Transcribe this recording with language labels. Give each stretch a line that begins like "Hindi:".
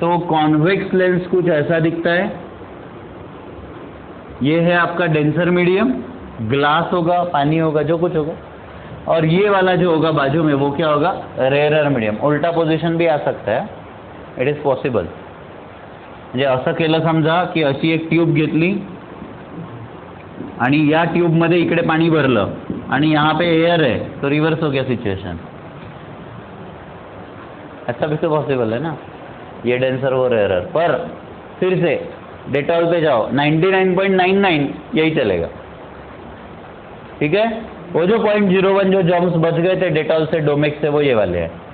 Hindi: तो convex lens कुछ ऐसा दिखता है। ये है आपका डेंसर मीडियम, ग्लास होगा, पानी होगा, जो कुछ होगा। और ये वाला जो होगा बाजू में वो क्या होगा, रेअरर मीडियम। उल्टा पोझिशन भी आ सकता है,
English: It is possible.
Marathi: म्हणजे असं केलं समजा की अशी एक ट्यूब घेतली आणि या ट्यूब मध्ये इकडे पाणी भरलं आणि
Hindi: यहाँ पे एयर है, तो रिवर्स हो गया सिचुएशन। ऐसा भी तो पॉसिबल है ना, ये डेंसर वो रेयरर। पर फिर से डेटॉल पे जाओ, 99.99 यही चलेगा। ठीक है, वो जो 0.01 जो जर्म्स बच गए थे डेटॉल से, डोमेक्स से, वो ये वाले हैं।